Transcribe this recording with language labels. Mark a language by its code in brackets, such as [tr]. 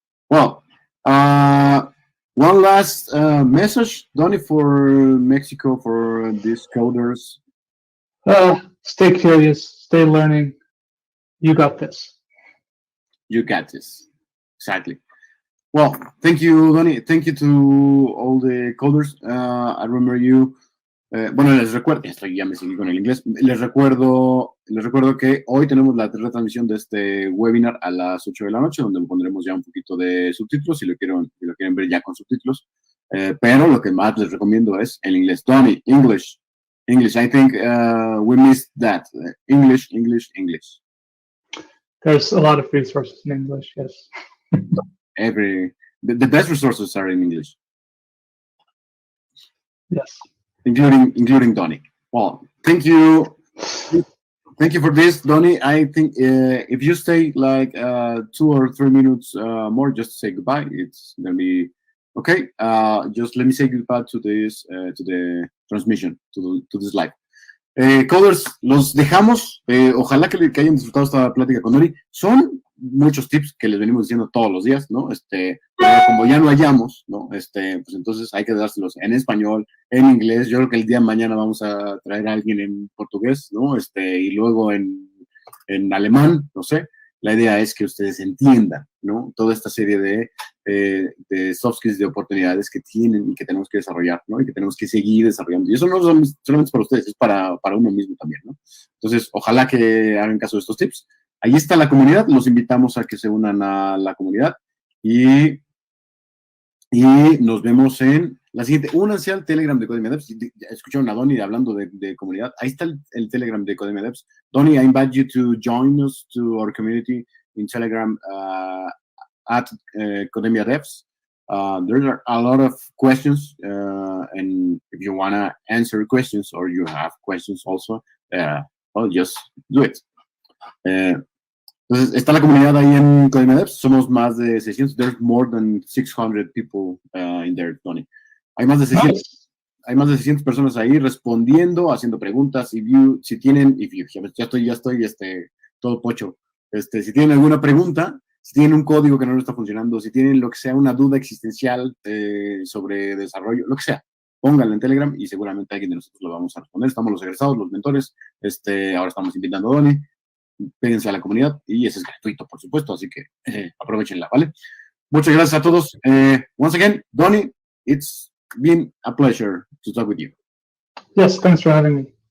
[en] Well, one last message, Donnie, for Mexico, for these coders. Stay curious, stay learning. You got this. You got this. Exactly. Well, thank you, Donnie. Thank you to all the coders. I remember you. [es] Bueno, les recuerdo, ya me seguí con el inglés. Les recuerdo que hoy tenemos la retransmisión de este webinar a las 8 de la noche, donde pondremos ya un poquito de subtítulos, si lo quieren ver ya con subtítulos. Pero lo que más les recomiendo es el inglés. [en] Tony, English. I think we missed that. English. There's a lot of resources in English, yes. The best resources are in English. Yes. Including Donnie. Well, thank you. Thank you for this, Donnie. I think if you stay like 2 or 3 minutes more, just to say goodbye, it's gonna be okay. Just let me say goodbye to this, to the transmission, to this live. [es] Coders, los dejamos. Ojalá que hayan disfrutado esta plática con Donnie. Son muchos tips que les venimos diciendo todos los días, ¿no? Pero como ya no hallamos, ¿no? Pues entonces hay que dárselos en español, en inglés. Yo creo que el día de mañana vamos a traer a alguien en portugués, ¿no? Y luego en alemán, no sé. La idea es que ustedes entiendan, ¿no? Toda esta serie de soft skills, de oportunidades que tienen y que tenemos que desarrollar, ¿no? Y que tenemos que seguir desarrollando. Y eso no solamente para ustedes, es para uno mismo también, ¿no? Entonces, ojalá que hagan caso de estos tips. Ahí está la comunidad, los invitamos a que se unan a la comunidad y nos vemos en la siguiente. Únanse al Telegram de Codemia Devs. Escucharon a Donnie hablando de comunidad. Ahí está el Telegram de Codemia Devs. [en] Donnie, I invite you to join us to our community in Telegram at Codemia Devs. There are a lot of questions, and if you want to answer questions or you have questions also, well, just do it. [es] Entonces, está la comunidad ahí en Codemia Devs. Somos más de 600. [en] There's more than 600 people in there, Tony. [es] Hay más de 600. [en] Nice. [es] Hay más de 600 personas ahí respondiendo, haciendo preguntas. Si tienen, ya estoy todo pocho. Si tienen alguna pregunta, si tienen un código que no está funcionando, si tienen lo que sea, una duda existencial sobre desarrollo, lo que sea, pónganla en Telegram y seguramente alguien de nosotros lo vamos a responder. Estamos los egresados, los mentores. Ahora estamos invitando a Donnie. Péguense a la comunidad y ese es gratuito, por supuesto, así que aprovechenla, ¿vale? Muchas gracias a todos. [en] Once again, Donnie, it's been a pleasure to talk with you. Yes, thanks for having me.